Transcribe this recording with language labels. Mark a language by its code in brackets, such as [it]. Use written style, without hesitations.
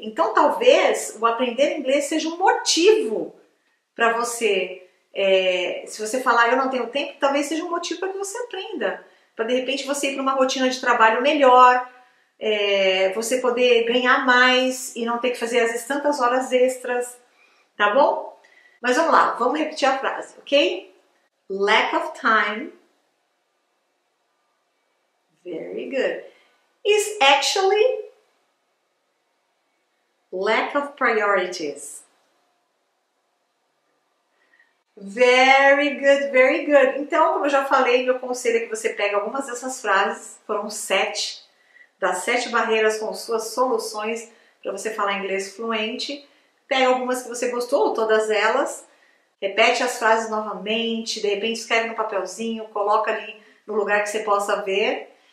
[pt] Então, talvez o aprender inglês seja um motivo para você, se você falar eu não tenho tempo, talvez seja um motivo para que você aprenda. Para de repente você ir para uma rotina de trabalho melhor, você poder ganhar mais e não ter que fazer às vezes tantas horas extras, tá bom? Mas vamos lá, vamos repetir a frase, ok? [en] Lack of time, very good, is actually lack of priorities. Very good, very good. [pt] Então, como eu já falei, meu conselho é que você pegue algumas dessas frases, foram 7, das 7 barreiras com suas soluções para você falar inglês fluente. Pega algumas que você gostou, ou todas elas, repete as frases novamente, de repente escreve no papelzinho, coloca ali no lugar que você possa ver.